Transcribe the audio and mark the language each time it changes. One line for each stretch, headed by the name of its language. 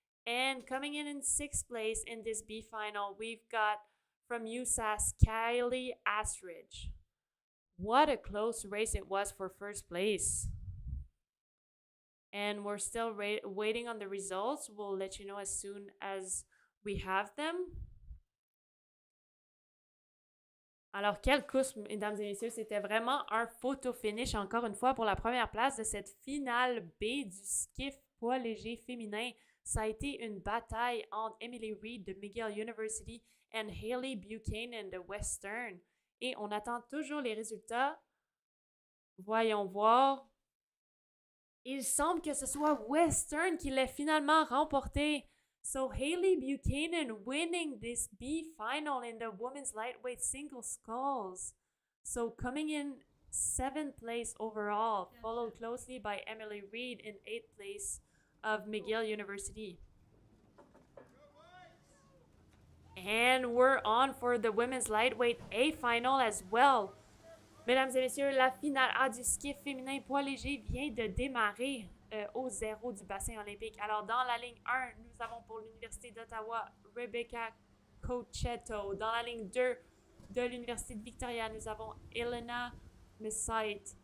English: And coming in sixth place in this B final, we've got from USAS, Kylie Astridge. What a close race it was for first place. And we're still waiting on the results. We'll let you know as soon as we have them.
French: Alors, quelle course, mesdames et messieurs, c'était vraiment un photo finish, encore une fois, pour la première place de cette finale B du skiff poids léger féminin. Ça a été une bataille entre Emily Reed de McGill University et Hailey Buchanan de Western. Et on attend toujours les résultats. Voyons voir. Il semble que ce soit Western qui l'ait finalement remporté.
English: So Hailey Buchanan winning this B final in the women's lightweight single sculls. So coming in 7th place overall, followed closely by Emily Reed in 8th place of McGill University. And we're on for the women's lightweight A final as well.
French: Mesdames et messieurs, la finale A du skiff féminin poids léger vient de démarrer au 0 du bassin olympique. Alors, dans la ligne 1, nous avons pour l'Université d'Ottawa Rebecca Cocchetto. Dans la ligne 2 de l'Université de Victoria, nous avons Elena Messait.